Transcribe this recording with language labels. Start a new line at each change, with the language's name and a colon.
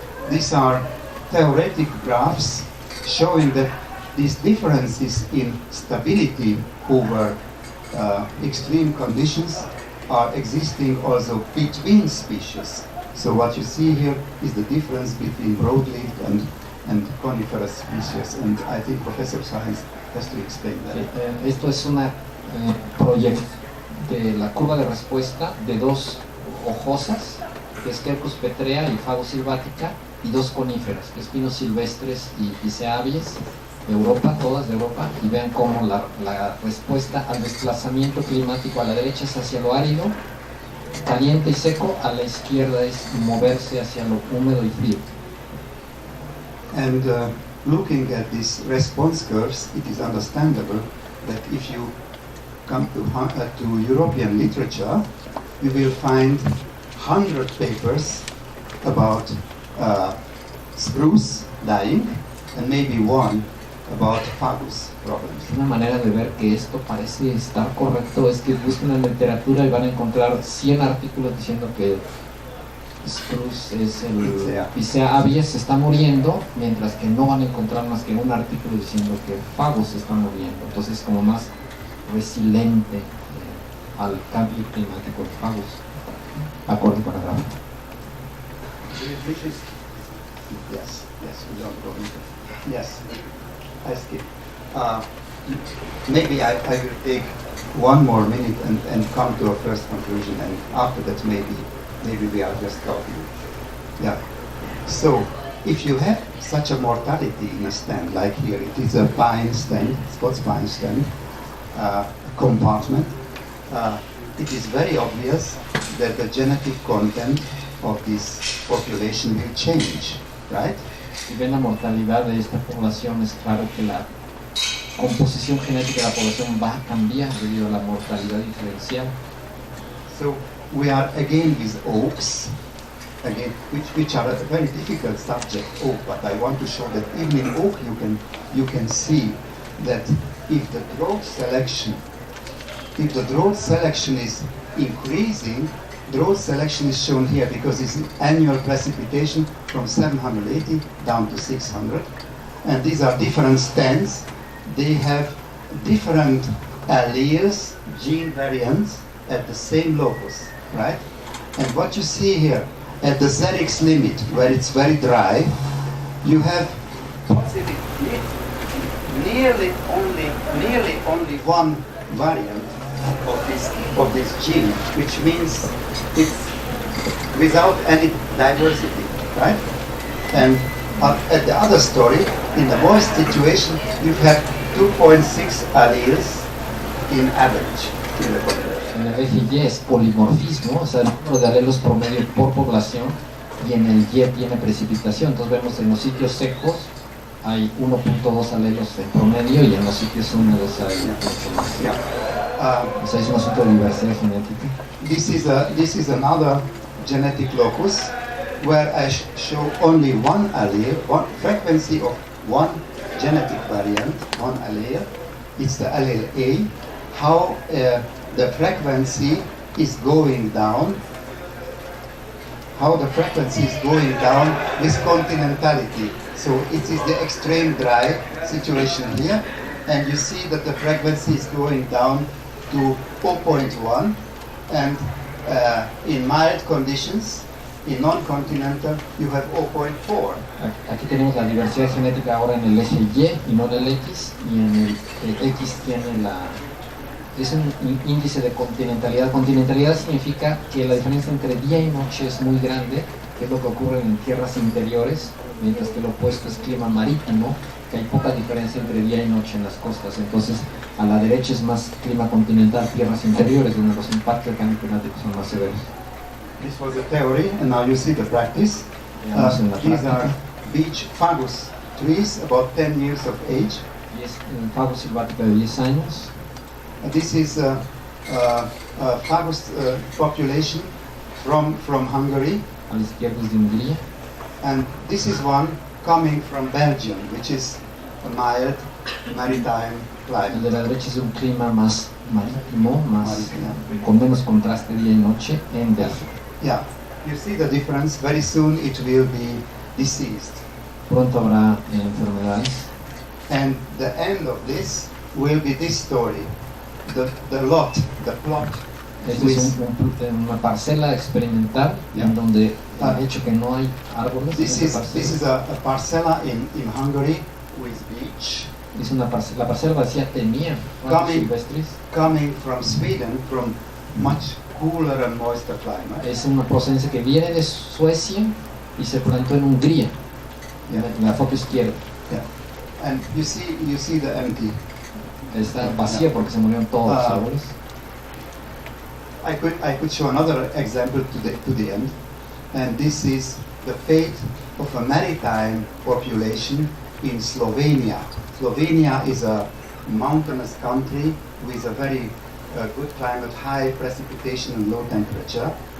English: These are theoretic graphs showing that these differences in stability over extreme conditions are existing also between species. So what you see here is the difference between broadleaf and coniferous species, and I think Professor Science has to explain that.
Spanish: Esto es una proyección de la curva de respuesta de dos hojosas que es Quercus petrea y Fagus sylvatica, y 2 coníferas, que es Pinos silvestres y Picea abies, de Europa, todas de Europa, y vean cómo la respuesta al desplazamiento climático a la derecha es hacia lo árido, caliente y seco, a la izquierda es moverse hacia lo húmedo y frío.
English: And looking at these response curves, it is understandable that if you come to European literature, you will find 100 papers about spruce dying and maybe one about fagus problems.
Spanish: Una manera de ver que esto parece estar correcto es que busquen en la literatura y van a encontrar 100 artículos diciendo que spruce es el Picea abies se está muriendo, mientras que no van a encontrar más que un artículo diciendo que fagus se está muriendo. Entonces, como más resiliente al cambio climático de fagus, acorde con la gráfica.
English: Yes, we don't go into. Yes, I skip. Maybe I will take one more minute and come to a first conclusion, and after that maybe we are just talking. Yeah. So, if you have such a mortality in a stand, like here, it is a pine stand, Scots pine stand, compartment, it is very obvious that the genetic content of this population will change, right?
Spanish: Si ven la mortalidad de esta población, es claro que la composición genética de la población va a cambiar debido a la mortalidad diferencial.
English: So we are again with oaks, again, which are a very difficult subject, oak. But I want to show that even in oak you can see that if the drought selection is increasing, drought selection is shown here because it's annual precipitation from 780 down to 600, and these are different stands. They have different alleles, gene variants at the same locus, right? And what you see here at the Xerix limit, where it's very dry, you have possibly nearly only one variant of this gene, which means it's without any diversity, right? And at the other story, in the moist situation, you have 2.6 alleles in average in the population.
Spanish: En el eje Y es polimorfismo, o sea, el número de alelos promedio por población, y en el Y tiene precipitación. Entonces vemos en los sitios secos hay 1.2 alelos en promedio y en los sitios húmedos hay mucho más. O sea, es un asunto de diversidad genética.
English: This is another genetic locus where I show only one allele, one frequency of one genetic variant, one allele. It's the allele A. How the frequency is going down. How the frequency is going down with continentality. So it is the extreme dry situation here, and you see that the frequency is going down to 0.1, and in mild conditions, in non-continental, you have 0.4.
Spanish: Aquí tenemos la diversidad genética ahora en el eje Y no en el X, y en el X tiene es un índice de continentalidad. Continentalidad significa que la diferencia entre día y noche es muy grande, que es lo que ocurre en tierras interiores, mientras que lo opuesto es clima marítimo, que hay poca diferencia entre día y noche en las costas. Entonces, a la derecha es más clima continental, tierras interiores, donde los impactos climáticos son más severos.
English: This was the theory, and now you see the practice. These are beech fagus trees, about 10 years of age.
Spanish: Y es un Fagus sylvatica de 10 años.
English: This is a fagus population from Hungary.
Spanish: A la izquierda es de Hungría.
English: And this is one coming from Belgium, which is a mild maritime
Spanish: El
English: climate.
Spanish: de la derecha es un clima más marítimo, con menos contraste día y noche en Bélgica.
English: Yeah, you see the difference. Very soon it will be diseased.
Spanish: Pronto habrá enfermedades.
English: And the end of this will be this story. The plot.
Spanish: Esta es una parcela experimental en donde ha hecho que no hay árboles.
English: This is a parcela in Hungary with beech.
Spanish: Es la parcela vacía tenía árboles silvestres.
English: Coming from Sweden, from much cooler and moister climate.
Spanish: Es una procedencia que viene de Suecia y se plantó en Hungría. En la foto izquierda.
English: Yeah. And you see the empty.
Spanish: Está vacía porque se murieron todos los árboles.
English: I could show another example to the end, and this is the fate of a maritime population in Slovenia. Slovenia is a mountainous country with a very good climate, high precipitation and low temperature.